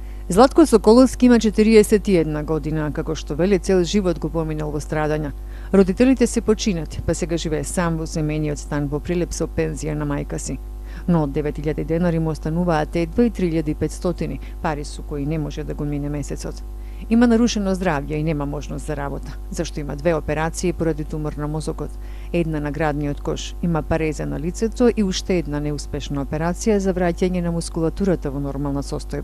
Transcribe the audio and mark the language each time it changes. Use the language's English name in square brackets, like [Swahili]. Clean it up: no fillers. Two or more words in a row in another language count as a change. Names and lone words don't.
[Macedonian] Златко Соколовски има 41 година, како што вели цел живот го поминал во страдања. Родителите се починати, па сега живее сам во семениот стан во Прилеп со пензија на мајка си. Но од 9000 денари му остануваат едва и 3500, пари со кои не може да го мине месецот. Има нарушено здравје и нема можност за работа, зашто има 2 операции поради тумор на мозокот, една на градниот кош, има пареза на лицето и уште една неуспешна операција за враќање на мускулатурата во нормална состојба.